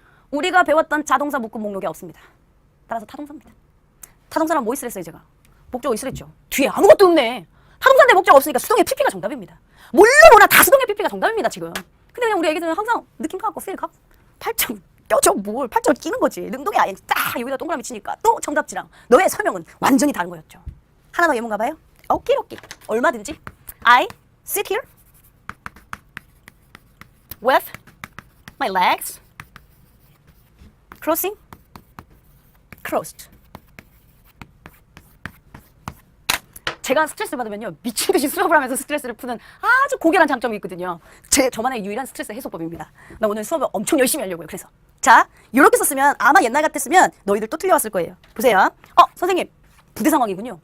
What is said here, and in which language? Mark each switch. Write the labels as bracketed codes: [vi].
[ko] 우리가 배웠던 자동사 묶음 목록에 없습니다. 따라서 타동사입니다. 타동사란 뭐 있으랬어요 제가? 목적어 있으랬죠. 뒤에 아무것도 없네. 타동사인데 목적어 없으니까 수동의 PP가 정답입니다. 몰라보나 다 수동의 PP가 정답입니다 지금. 근데 그냥 우리 애기들은 항상 느낌 갖고 필 갖고 팔짱 껴줘 뭘 팔짱을 끼는 거지. 능동이 아예 딱 여기다 동그라미 치니까 또 정답지랑 너의 설명은 완전히 다른 거였죠. 하나 더 예문 가봐요. 오케이 얼마든지 [en] I sit here with my legs crossed. [ko] 제가 스트레스를 받으면요 미친 듯이 수업을 하면서 스트레스를 푸는 아주 고결한 장점이 있거든요. 저만의 유일한 스트레스 해소법입니다. 나 오늘 수업을 엄청 열심히 하려고요. 그래서 자 이렇게 썼으면 아마 옛날 같았으면 너희들 또 틀려왔을 거예요. 보세요. 선생님 부대 상황이군요.